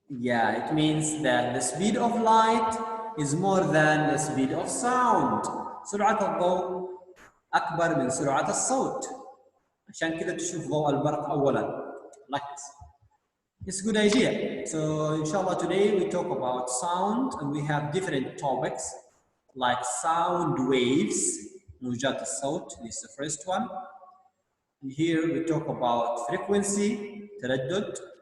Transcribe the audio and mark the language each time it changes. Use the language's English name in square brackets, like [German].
[English] Yeah, it means that the speed of light is more than the speed of sound. [Arabic] سرعة الضوء أكبر من سرعة الصوت. عشان كده تشوف ضوء البرق أولاً. [English] Like this. It's a good idea. So, inshallah, today we talk about sound, and we have different topics like sound waves. [Arabic] موجات الصوت. [English] This is the first one. And here we talk about frequency, تردد.